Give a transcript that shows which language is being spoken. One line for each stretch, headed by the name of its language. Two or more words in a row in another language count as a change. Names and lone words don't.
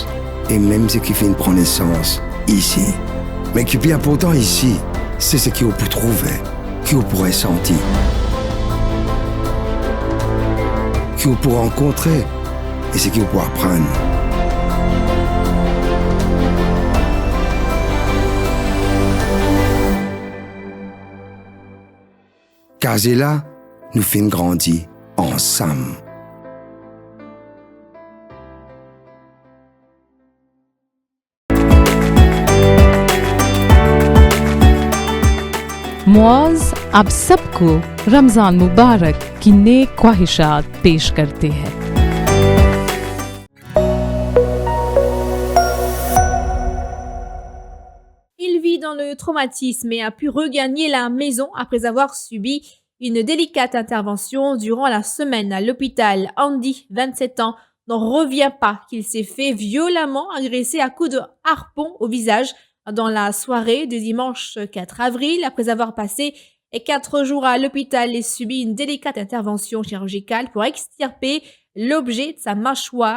French: Et même ce qui fait prendre naissance ici. Mais qui est bien important ici, c'est ce qu'on peut trouver, qu'on pourrait sentir, qu'on peut rencontrer, et ce qu'on peut apprendre. Kazela nous fait grandir ensemble.
Hindi: मौज अब सबको रमजान मुबारक की नेक ख्वाहिशात पेश करते हैं।
French: Il vit dans le traumatisme et a pu regagner la maison après avoir subi une délicate intervention durant la semaine à l'hôpital. Andy, 27 ans, n'en revient pas qu'il s'est fait violemment agresser à coups de harpon au visage dans la soirée de dimanche 4 avril, après avoir passé 4 jours à l'hôpital et subi une délicate intervention chirurgicale pour extirper l'objet de sa mâchoire.